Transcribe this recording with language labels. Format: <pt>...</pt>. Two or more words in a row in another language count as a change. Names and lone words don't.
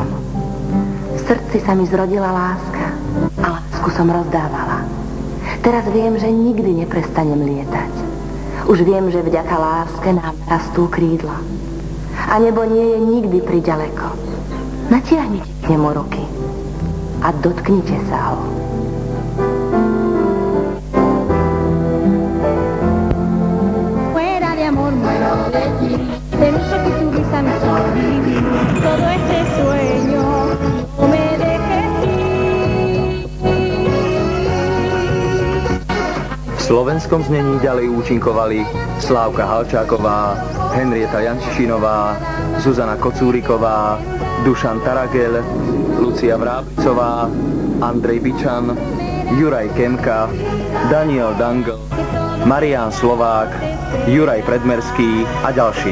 <sk>V srdci sa mi zrodila láska a lásku som rozdávala. Teraz viem, že nikdy neprestanem lietať. Už viem, že vďaka láske nám rastú krídla. A nebo nie je nikdy priďaleko. Natiahnite k nemu ruky a dotknite sa ho.</sk> <es>Fuera de amor muero de ti, de noche que tu risa me hizo vivir todo este sueño, no me dejes ir.</es> <sk>V slovenskom znení ďalej účinkovali Slávka Halčáková, Henrieta Jančišinová, Zuzana Kocúriková, Dušan Taragel, Lucia Vráblicová, Andrej Bičan, Juraj Kemka, Daniel Dangl, Marián Slovák, Juraj Predmerský a ďalší.</sk>